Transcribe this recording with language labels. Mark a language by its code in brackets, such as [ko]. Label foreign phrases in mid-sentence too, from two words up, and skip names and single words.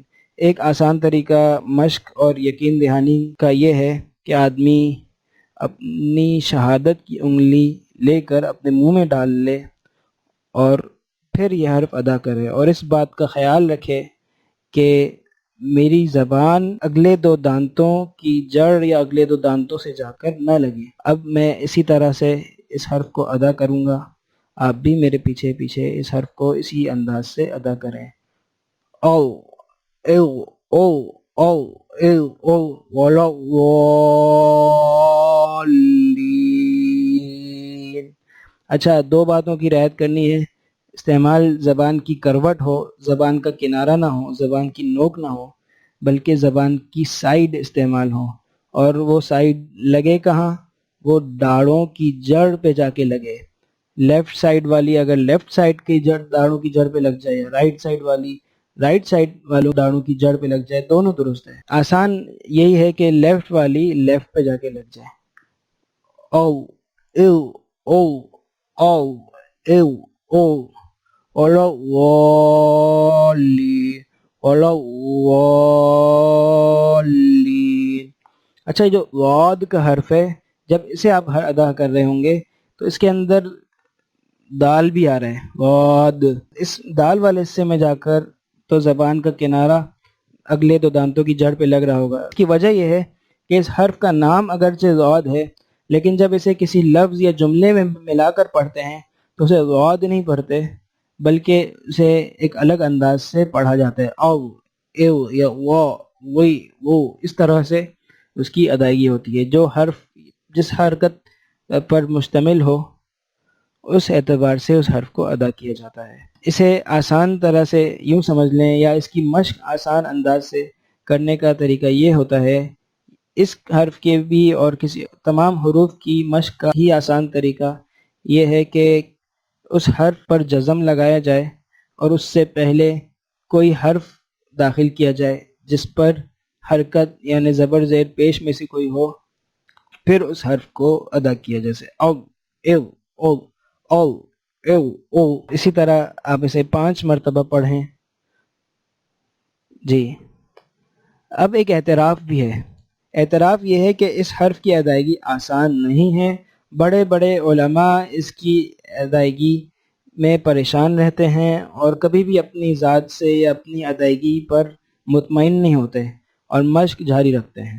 [ur] ایک آسان طریقہ مشق اور یقین دہانی کا یہ ہے کہ آدمی اپنی شہادت کی انگلی لے کر اپنے منہ میں ڈال لے اور پھر یہ حرف ادا کرے، اور اس بات کا خیال رکھے کہ میری زبان اگلے 2 دانتوں کی جڑ یا اگلے 2 دانتوں سے جا کر نہ لگے۔ اب میں اسی طرح سے اس حرف کو ادا کروں گا، آپ بھی میرے پیچھے پیچھے اس حرف کو اسی انداز سے ادا کریں۔ او ایو او او ایو او [ar] ولا واللین۔ [ur] اچھا، 2 باتوں کی رعایت کرنی ہے۔ استعمال زبان کی کروٹ ہو، زبان کا کنارہ نہ ہو، زبان کی نوک نہ ہو، بلکہ زبان کی سائیڈ استعمال ہو، اور وہ سائیڈ لگے کہاں؟ وہ داڑھوں کی جڑ پہ جا کے لگے۔ [en] left side [ur] والی اگر [en] left side [ur] کی جڑ داڑھوں کی جڑ پہ لگ جائے، [en] right side [ur] والی [en] right side [ur] والوں داڑھوں کی جڑ پہ لگ جائے، دونوں درست ہے۔ آسان یہی ہے کہ لیفٹ والی لیفٹ پہ جا کے لگ جائے۔ او ایو او او ایو او [ar] ولا واللین ولا واللین۔ [ur] اچھا، یہ جو واد کا حرف ہے، جب اسے آپ ادا کر رہے ہوں گے تو اس کے اندر دال بھی آ رہا ہے، واد۔ اس دال والے حصے میں جا کر تو زبان کا کنارہ اگلے 2 دانتوں کی جڑ پہ لگ رہا ہوگا۔ اس کی وجہ یہ ہے کہ اس حرف کا نام اگرچہ واد ہے، لیکن جب اسے کسی لفظ یا جملے میں ملا کر پڑھتے ہیں تو اسے واد نہیں پڑھتے، بلکہ اسے ایک الگ انداز سے پڑھا جاتا ہے، او ایو یا وا وی وہ، اس طرح سے اس کی ادائیگی ہوتی ہے۔ جو حرف جس حرکت پر مشتمل ہو اس اعتبار سے اس حرف کو ادا کیا جاتا ہے۔ اسے آسان طرح سے یوں سمجھ لیں، یا اس کی مشق آسان انداز سے کرنے کا طریقہ یہ ہوتا ہے، اس حرف کے بھی اور کسی تمام حروف کی مشق کا ہی آسان طریقہ یہ ہے کہ اس حرف پر جزم لگایا جائے اور اس سے پہلے کوئی حرف داخل کیا جائے جس پر حرکت یعنی زبر زیر پیش میں سے کوئی ہو، پھر اس حرف کو ادا کیا، جیسے او، ایو، او، او، ایو، او۔ اسی طرح آپ اسے 5 مرتبہ پڑھیں۔ جی، اب ایک اعتراف بھی ہے۔ اعتراف یہ ہے کہ اس حرف کی ادائیگی آسان نہیں ہے۔ بڑے بڑے علماء اس کی ادائیگی میں پریشان رہتے ہیں اور کبھی بھی اپنی ذات سے یا اپنی ادائیگی پر مطمئن نہیں ہوتے اور مشق جاری رکھتے ہیں۔